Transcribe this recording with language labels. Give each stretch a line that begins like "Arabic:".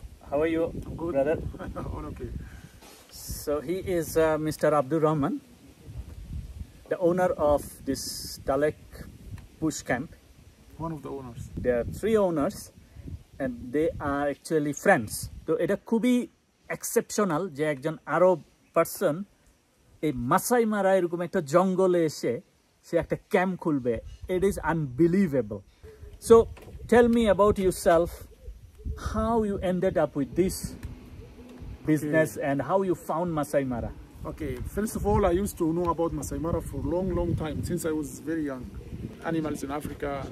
English: How are you, brother? All okay. So he is Mr. Abdur Rahman, the owner of this Talek Bush Camp. One of the owners. There are 3 owners and they are actually friends.
Bangla: So এটা খুবই exceptional যে একজন আরব person এই মাসাই মারা এরকম একটা জঙ্গলে এসে সে একটা ক্যাম্প খুলবে।
English: It is unbelievable. So tell me about yourself, how you ended up with this business and how you found Masai Mara. Okay, first of all, I used to know about Masai Mara for a long time, since I was very young. Animals in Africa.